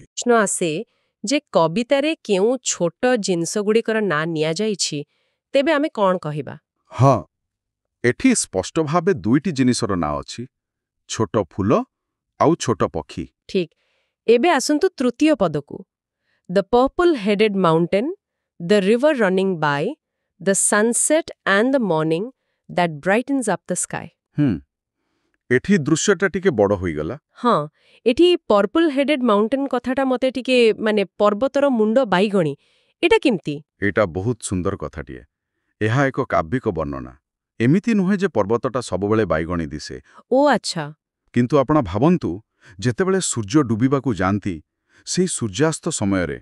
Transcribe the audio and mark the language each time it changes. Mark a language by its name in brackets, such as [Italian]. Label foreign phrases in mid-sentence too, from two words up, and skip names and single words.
[Odia] ପ୍ରଶ୍ନ ଆସେ ଯେ କବିତାରେ କେଉଁ ଛୋଟ ଜିନିଷଗୁଡ଼ିକର ନାଁ ନିଆଯାଇଛି, ତେବେ ଆମେ କ'ଣ କହିବା? ହଁ, ଏଠି ସ୍ପଷ୍ଟ ଭାବେ ଦୁଇଟି ଜିନିଷର ନାଁ ଅଛି, ଛୋଟ ଫୁଲ ଆଉ ଛୋଟ ପକ୍ଷୀ। ଠିକ୍। ଏବେ ଆସନ୍ତୁ ତୃତୀୟ ପଦକୁ। [English] The purple-headed mountain, the river running by, the sunset and the morning that brightens up the sky. [Odia] ଏଠି ଦୃଶ୍ୟଟା ଟିକେ ବଡ଼ ହୋଇଗଲା। ହଁ, ଏଠି [English] purple-headed mountain [Odia] କଥାଟା ମତେ ଟିକେ ମାନେ ପର୍ବତର ମୁଣ୍ଡ ବାଇଗଣି ଏଟା କେମିତି? ଏଇଟା ବହୁତ ସୁନ୍ଦର କଥାଟିଏ। ଏହା ଏକ କାବ୍ୟିକ ବର୍ଣ୍ଣନା। ଏମିତି ନୁହେଁ ଯେ ପର୍ବତଟା ସବୁବେଳେ ବାଇଗଣି ଦିଶେ। ଓ ଆଚ୍ଛା। କିନ୍ତୁ ଆପଣ ଭାବନ୍ତୁ, ଯେତେବେଳେ ସୂର୍ଯ୍ୟ ଡୁବିବାକୁ ଯାଆନ୍ତି, ସେହି ସୂର୍ଯ୍ୟାସ୍ତ ସମୟରେ